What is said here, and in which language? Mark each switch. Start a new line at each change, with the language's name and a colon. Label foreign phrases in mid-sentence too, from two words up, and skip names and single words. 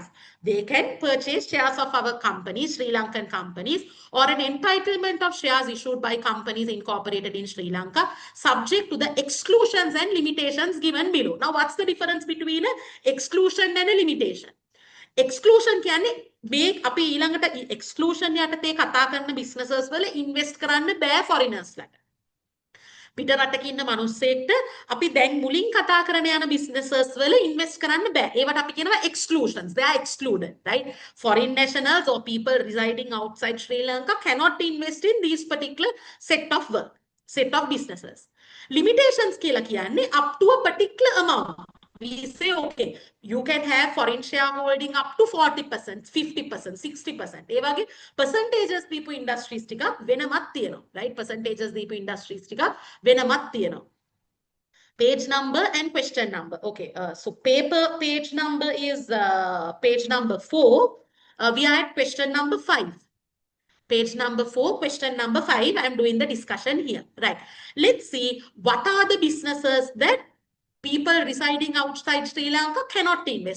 English: They can purchase shares of our companies, Sri Lankan companies, or an entitlement of shares issued by companies incorporated in Sri Lanka, subject to the exclusions and limitations given below. Now, what's the difference between an exclusion and a limitation?
Sinhala: Exclusion කියන්නේ මේ අපි ඊළඟට exclusion යටතේ කතා කරන businesses වල invest කරන්න බෑ foreigners ලට. පිට රටක ඉන්න මිනිස්සෙක්ට අපි දැන් මුලින් කතා කරන යන businesses වල invest කරන්න බෑ. ඒවට අපි කියනවා exclusions.
English: They are excluded, right? Foreign nationals or people residing outside Sri Lanka cannot invest in these particular set of work, set of businesses. Limitations
Sinhala: කියලා කියන්නේ
English: up to a particular amount. We say, okay, you can have foreign shareholding up to 40%, 50%, 60%.
Sinhala: ඒ වගේ percentages දීපු industries ටිකක් වෙනමත් තියෙනවා, right? Percentages දීපු industries ටිකක් වෙනමත් තියෙනවා.
English: Page number and question number. Okay, so page number is page number 4. We are at question number 5. Page number 4, question number 5. I am doing the discussion here, right? Let's see what are the businesses that people residing outside Sri Lanka cannot invest.